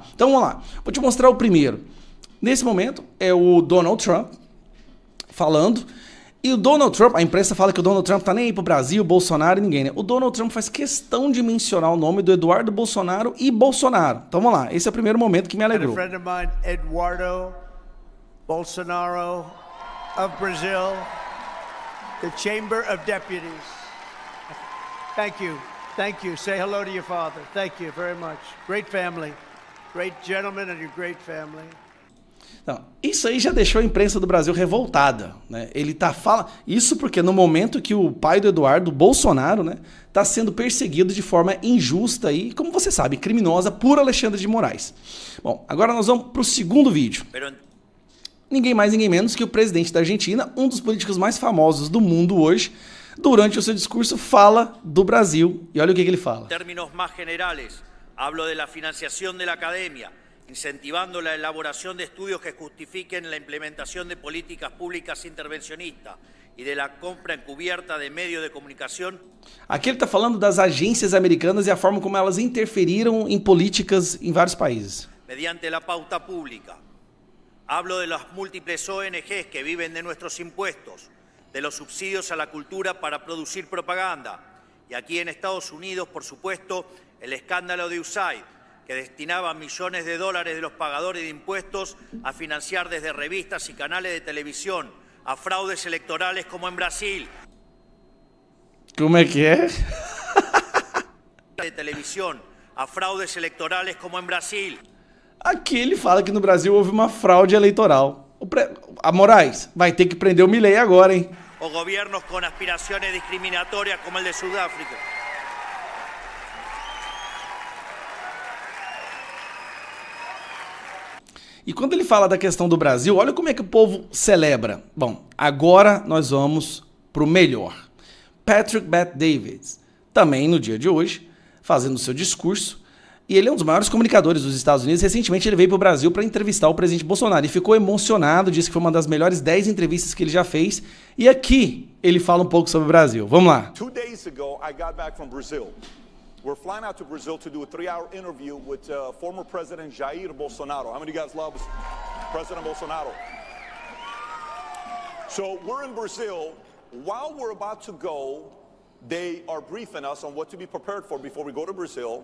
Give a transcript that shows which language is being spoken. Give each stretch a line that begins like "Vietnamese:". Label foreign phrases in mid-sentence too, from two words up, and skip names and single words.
Portuguese: Então vamos lá, vou te mostrar o primeiro. Nesse momento é o Donald Trump falando. E o Donald Trump, a imprensa fala que o Donald Trump tá nem aí pro Brasil, Bolsonaro e ninguém, né? O Donald Trump faz questão de mencionar o nome do Eduardo Bolsonaro e Bolsonaro. Então vamos lá, esse é o primeiro momento que me alegrou.
English: A friend of mine, Eduardo Bolsonaro of Brazil, the Chamber of Deputies. Thank you. Thank you. Say hello to your father. Thank you very much. Great family. Great gentleman and your great family.
Portuguese: Não, isso aí já deixou a imprensa do Brasil revoltada, né? Ele tá falando isso porque no momento que o pai do Eduardo, Bolsonaro, né, tá sendo perseguido de forma injusta e, como você sabe, criminosa por Alexandre de Moraes. Bom, agora nós vamos pro segundo vídeo. Ninguém mais, ninguém menos que o presidente da Argentina, um dos políticos mais famosos do mundo hoje, durante o seu discurso fala do Brasil. E olha o que ele fala.
Spanish: Em termos mais generais, hablo de la financiación de la academia, incentivando la elaboración de estudios que justifiquen la implementación de políticas públicas intervencionistas y de la compra encubierta de medios de comunicación.
Portuguese: Aqui ele está falando das agências americanas e a forma como elas interferiram em políticas em vários países.
Spanish: Mediante la pauta pública. Hablo de las múltiples ONGs que viven de nuestros impuestos, de los subsidios a la cultura para producir propaganda. Y aquí en Estados Unidos, por supuesto, el escándalo de USAID, que destinaba millones de dólares de los pagadores de impuestos a financiar desde revistas y canales de televisión a fraudes electorales como en Brasil. ¿Cómo es que es? De televisión a fraudes electorales como en Brasil.
Portuguese: Aqui ele fala que no Brasil houve uma fraude eleitoral. A Moraes vai ter que prender o Milei agora, hein?
Spanish: O gobiernos con aspiraciones discriminatorias como el de Sudáfrica.
Portuguese: E quando ele fala da questão do Brasil, olha como é que o povo celebra. Bom, agora nós vamos pro melhor. Patrick Bet-Davids, também no dia de hoje, fazendo o seu discurso. E ele é um dos maiores comunicadores dos Estados Unidos. Recentemente ele veio para o Brasil para entrevistar o presidente Bolsonaro e ficou emocionado, disse que foi uma das melhores 10 entrevistas que ele já fez. E aqui ele fala um pouco sobre o Brasil. Vamos lá.
English: 2 days ago, I got back from Brazil. We're flying out to Brazil to do a 3-hour interview with former President Jair Bolsonaro. How many of you guys love President Bolsonaro? So we're in Brazil. While we're about to go, they are briefing us on what to be prepared for before we go to Brazil.